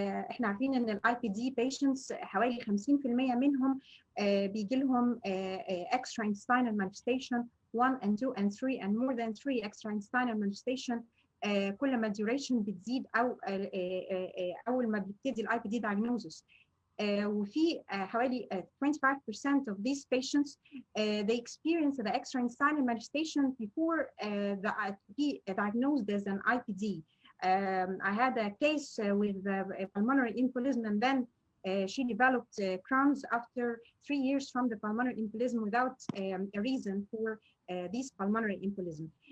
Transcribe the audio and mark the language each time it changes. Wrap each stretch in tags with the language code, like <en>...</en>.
<ar>احنا عارفين ان الاي بي دي</ar> <en>patients</en> <ar>حوالي 50% منهم بيجي لهم</ar> <en>extra intestinal manifestation 1 and 2 and 3 and more than 3 extra intestinal manifestation.</en> <ar>كل ما duration بتزيد او اول ما بيبتدي الاي بي دي diagnosis. وفي حوالي</ar> <en>25% of these patients they experience the extra intestinal manifestation before be diagnosed as an IPD. I had a case with pulmonary embolism and then she developed Crohn's after 3 years from the pulmonary embolism without a reason for this pulmonary embolism.</en>